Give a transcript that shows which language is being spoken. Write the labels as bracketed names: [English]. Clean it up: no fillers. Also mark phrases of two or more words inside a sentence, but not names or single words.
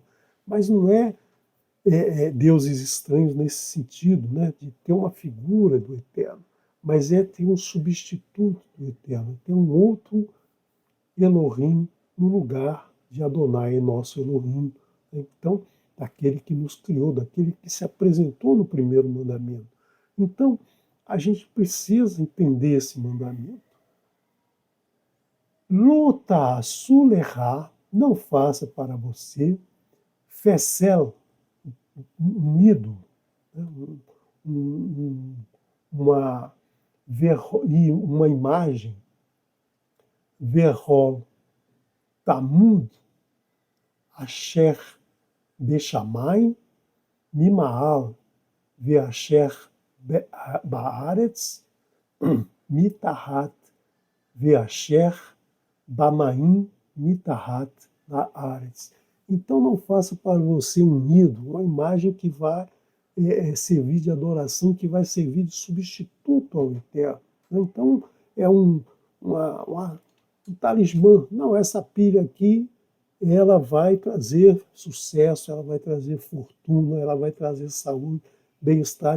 [Portuguese] Mas não é deuses estranhos nesse sentido, né, de ter uma figura do Eterno, mas é ter um substituto do Eterno, ter um outro Elohim no lugar de Adonai, nosso Elohim. Então, daquele que nos criou, daquele que se apresentou no primeiro mandamento. Então, a gente precisa entender esse mandamento. [Hebrew] לא תעשה לך, [Portuguese] não faça para você, fecel, um ídolo, né? uma, uma imagem, [Hebrew] וכל תמונה, אשר בשמים, ממעל, ואשר בארץ, מתחת, ואשר במים, מתחת, לארץ. [Portuguese] Então não faça para você um ídolo, uma imagem que vai servir de adoração, que vai servir de substituto ao Eterno. Então é um talismã. Não, essa pilha aqui, ela vai trazer sucesso, ela vai trazer fortuna, ela vai trazer saúde, bem-estar.